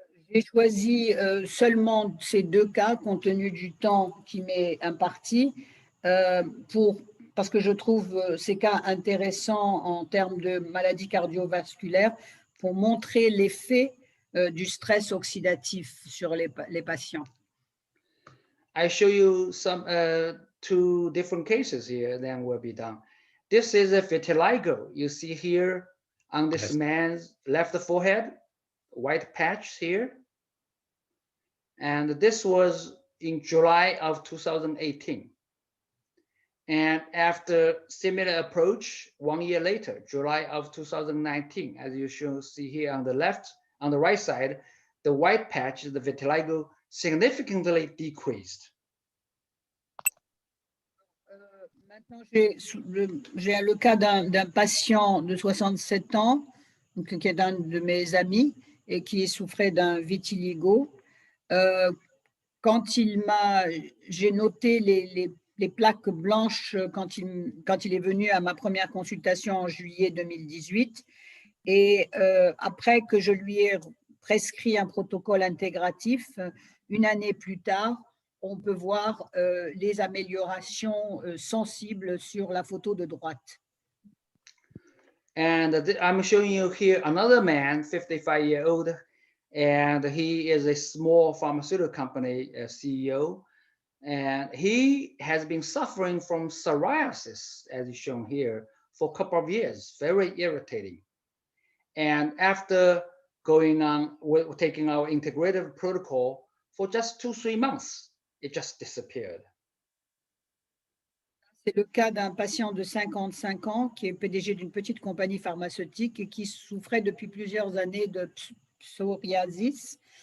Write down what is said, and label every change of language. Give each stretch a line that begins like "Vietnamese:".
French: J'ai choisi seulement ces deux cas compte tenu du temps qui m'est imparti parce que je trouve ces cas intéressants en termes de maladies cardiovasculaires pour montrer l'effet du stress oxydatif sur les patients.
English: I show you some two different cases here, then we'll be done. This is a vitiligo. You see here on this man's left forehead, white patch here. And this was in July of 2018. And after similar approach, 1 year later, July of 2019, as you should see here on the right side, the white patch, the vitiligo, significantly decreased.
French: Maintenant, j'ai le cas d'un patient de 67 ans, donc, qui est un de mes amis et qui souffrait d'un vitiligo. Quand j'ai noté les plaques blanches quand il est venu à ma première consultation en juillet 2018, et après que je lui ai prescrit un protocole intégratif, une année plus tard, on peut voir les améliorations sensibles sur la photo de droite.
English: And I'm showing you here another man, 55-year-old, and he is a small pharmaceutical company CEO, and he has been suffering from psoriasis, as is shown here, for a couple of years, very irritating. And after taking our integrative protocol for just 2-3 months, it just disappeared.
French: C'est le cas d'un patient de 55 ans qui est PDG d'une petite compagnie pharmaceutique et qui souffrait depuis plusieurs années de psoriasis.